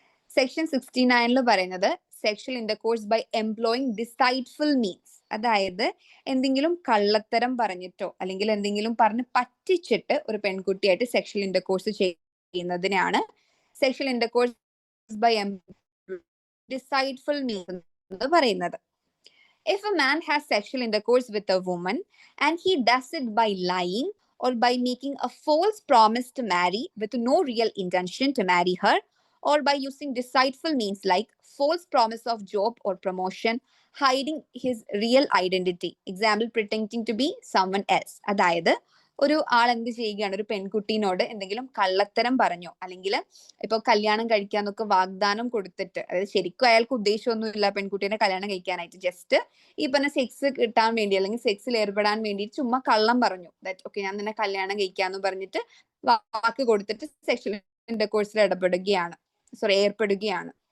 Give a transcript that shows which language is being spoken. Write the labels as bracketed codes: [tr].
[ml] Section 69 പറയുന്നത് [en] sexual intercourse by employing deceitful means, [ml] അതായത് എന്തെങ്കിലും കള്ളത്തരം പറഞ്ഞിട്ടോ അല്ലെങ്കിൽ എന്തെങ്കിലും പറഞ്ഞ് പറ്റിച്ചിട്ട് ഒരു പെൺകുട്ടിയായിട്ട് സെക്ഷൽ ഇന്റർകോഴ്സ് ചെയ്യുന്നതിനാണ് സെക്ഷൽ ഇന്റർകോഴ്സ് ബൈ ഡിസൈറ്റ്ഫുൾ മീൻസ് എന്ന് പറയുന്നത്. [en] If a man has sexual intercourse with a woman and he does it by lying or by making a false promise to marry with no real intention to marry her, or by using deceitful means like false promise of job or promotion, hiding his real identity, example pretending to be someone else. [ml] അതായത് ഒരു ആൾ എന്ത് ചെയ്യുകയാണ്, ഒരു പെൺകുട്ടീനോട് എന്തെങ്കിലും കള്ളത്തരം പറഞ്ഞോ അല്ലെങ്കിൽ ഇപ്പൊ കല്യാണം കഴിക്കാന്നൊക്കെ വാഗ്ദാനം കൊടുത്തിട്ട്, അതായത് ശരിക്കും അയാൾക്ക് ഉദ്ദേശമൊന്നുമില്ല പെൺകുട്ടീനെ കല്യാണം കഴിക്കാനായിട്ട്, ജസ്റ്റ് ഈ പറഞ്ഞ സെക്സ് കിട്ടാൻ വേണ്ടി അല്ലെങ്കിൽ സെക്സിൽ ഏർപ്പെടാൻ വേണ്ടി ചുമ്മാ കള്ളം പറഞ്ഞു, ദാറ്റ് ഓക്കെ ഞാൻ നിന്നെ കല്യാണം കഴിക്കാന്ന് പറഞ്ഞിട്ട് വാക്ക് കൊടുത്തിട്ട് സെക്ഷൽ ഇന്റർകോഴ്സിൽ ഏർപ്പെടുകയാണ്.